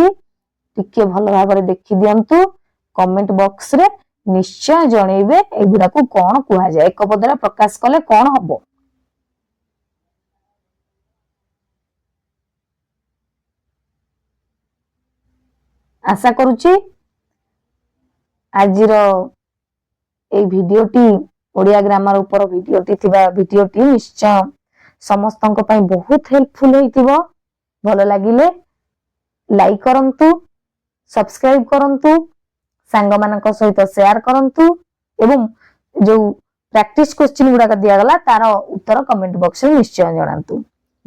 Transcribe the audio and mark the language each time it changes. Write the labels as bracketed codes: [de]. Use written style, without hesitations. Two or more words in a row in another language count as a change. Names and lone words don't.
[or] ଟିକେ ଭଲ ଭାବରେ ଦେଖି ଦିଅନ୍ତୁ, କମେଣ୍ଟ ବକ୍ସରେ ନିଶ୍ଚୟ ଜଣେଇବେ ଏଗୁଡାକୁ କଣ କୁହାଯାଏ, ଏକ ପଦରେ ପ୍ରକାଶ କଲେ କଣ ହବ। ଆଶା କରୁଛି ଆଜିର ଏଇ ଭିଡିଓଟି ଓଡ଼ିଆ ଗ୍ରାମାର ଉପର ଭିଡିଓଟି নিশ্চୟ ସମସ୍ତଙ୍କ ପାଇଁ ବହୁତ ହେଲ୍ପଫୁଲ ହେଇଥିବ। ଭଲ ଲାଗିଲେ ଲାଇକ୍ କରନ୍ତୁ, ସବସ୍କ୍ରାଇବ କରନ୍ତୁ, ସାଙ୍ଗମାନଙ୍କ ସହିତ ସେୟାର କରନ୍ତୁ ଏବଂ ଯୋଉ [en] practice question [or] ଗୁଡାକ ଦିଆଗଲା ତାର ଉତ୍ତର କମେଣ୍ଟ ବକ୍ସରେ ନିଶ୍ଚୟ ଜଣାନ୍ତୁ।